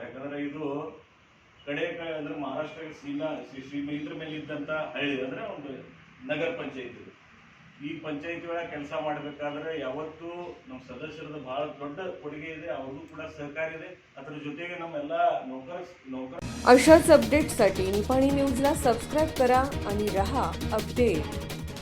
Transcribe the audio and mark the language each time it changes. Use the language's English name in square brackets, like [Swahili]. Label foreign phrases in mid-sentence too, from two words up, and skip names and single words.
[Kannada] ಯಾಕಂದ್ರೆ ಇದು ಕಡೆ ಅಂದ್ರೆ ಮಹಾರಾಷ್ಟ್ರ ಸೀಮಾ ಇದ್ರ ಮೇಲೆ ಇದ್ದಂಥ ಹಳ್ಳಿ ಅಂದ್ರೆ ಒಂದು ನಗರ ಪಂಚಾಯತ್, ಈ ಪಂಚಾಯತಿ ಒಳಗೆ ಕೆಲಸ ಮಾಡಬೇಕಾದ್ರೆ ಯಾವತ್ತೂ ನಮ್ಮ ಸದಸ್ಯರದ ಬಹಳ ದೊಡ್ಡ ಕೊಡುಗೆ ಇದೆ, ಅವ್ರಿಗೂ ಕೂಡ ಸಹಕಾರ ಇದೆ। ಅದರ ಜೊತೆಗೆ ನಮ್ಮೆಲ್ಲ नौकर [Marathi] अशाच अपडेटसाठी निपाणी न्यूजला सबस्क्राईब करा आणि रहा अपडेट।